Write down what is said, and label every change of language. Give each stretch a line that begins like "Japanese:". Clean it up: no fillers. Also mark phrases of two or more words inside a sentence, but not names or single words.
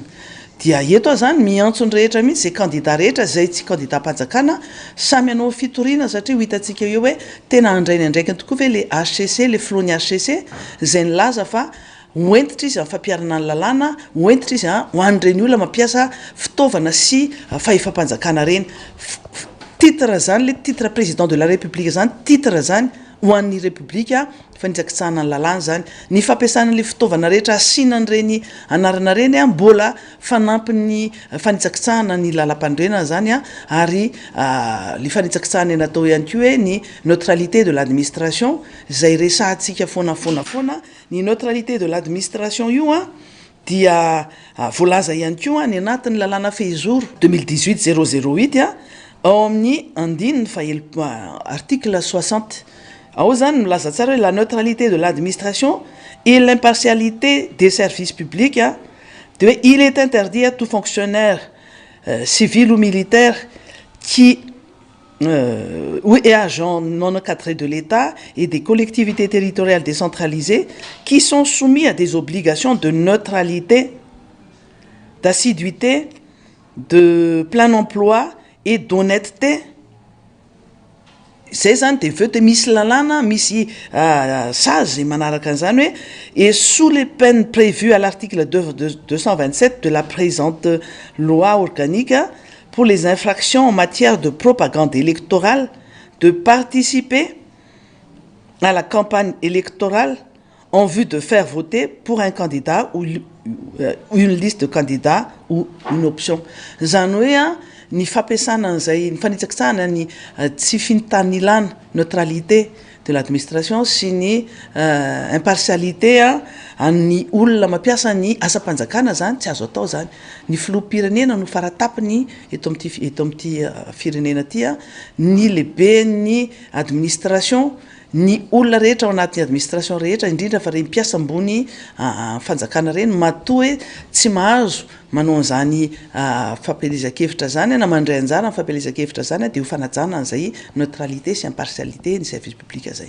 Malagasy: Dia eto zany miantsony rehetra mihitsy zay candidat rehetra zay tsy candidat mpanjakana samy anao fitoriana satria ho hitantsika eo hoe tena andrainy andraikiny tokoa ve le HCC le filohan'ny HCC zay nilaza fa oentitra izy amin'ny fampiarana ny lalàna oentitra izy ho an'ireny olona mampiasa fitaovana sy fahefam-panjakana reny titre zany
French: le titre président de la république
Malagasy: zany titre zany ho an'ny république fanitsakitsahana ny lalàna zany ny fampiasana le fitaovana rehetra asinan'ireny anarana reny mbola fanampy ny fanitsakitsahana ny lalam-pandrenana zany ary le fanitsakitsahana natao ihany ko hoe ny
French: neutralité de l'administration
Malagasy: zay resahantsika foana ny
French: neutralité de l'administration
Malagasy: io dia voalaza ihany ko ny anatin'ny lalàna fehizoro 2018-008 ao amin'ny andininy article 60 ao zany milaza tsara hoe
French: la neutralité de l'administration et l'impartialité des services publics de il est interdit à tout fonctionnaire civil ou militaire qui et agents non encadrés de l'État et des collectivités territoriales décentralisées qui sont soumis à des obligations de neutralité, d'assiduité, de plein emploi et d'honnêteté.
Malagasy: Zay zany de veo de misy lalàna misy sazy manaraka an'izany hoe
French: et sous les peines prévues à l'article 227 de la présente loi organique pour les infractions en matière de propagande électorale, de participer à la campagne électorale en vue de faire voter pour un candidat ou une liste de candidats ou une option.
Malagasy: Zany hoe ny fampiasana an'izay ny fanitsakitsahana ny tsy finitany ilana
French: neutralité de l'administration
Malagasy: sy ny impartialité ny olona mampiasa ny asa-panjakana zany tsy azo atao zany ny filoham-pirenena no faratapiny eto amin'ity firenena ty ny lehibe ny administration ny olona rehetra ao anatin'ny administration rehetra indrindra fa reny mpiasa ambony fanjakana reny matoa hoe tsy mahazo manao an'izany fampelezan-kevitra zany na mandray anjara ny fampelezan-kevitra zany dia ho fanajana an'izay neutralité sy impartialité ny
French: service public
Malagasy: zay